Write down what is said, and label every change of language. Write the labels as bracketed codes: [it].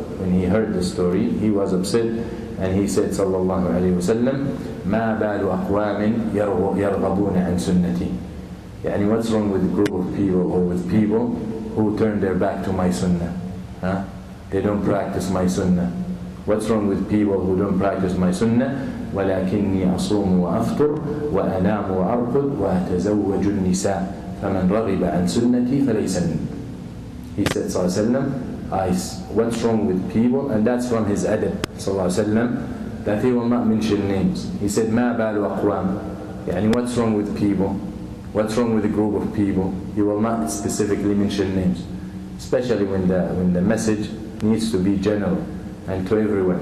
[en] When he heard the story, he was upset, and he said sallallahu alaihi wasallam, [ar] ما بال أقوام يرغبون عن سنتي. [en] يعني what's wrong with a group of people or with people who turn their back to my sunnah? They don't practice my sunnah. What's wrong with people who don't practice my sunnah? [ar] ولكني أصوم وأفطر وأنام وأرقد وأتزوج النساء فمن رغب عن سنتي فليس مني. [en] He said sallallahu alaihi wasallam, what's wrong with people? And that's from his adab sallallahu alaihi wasallam, that he will not mention names. He said [ar] ما بال أقوام, [en] يعني what's wrong with people? What's wrong with a group of people? He will not specifically mention names, especially when the message needs to be general and to everyone.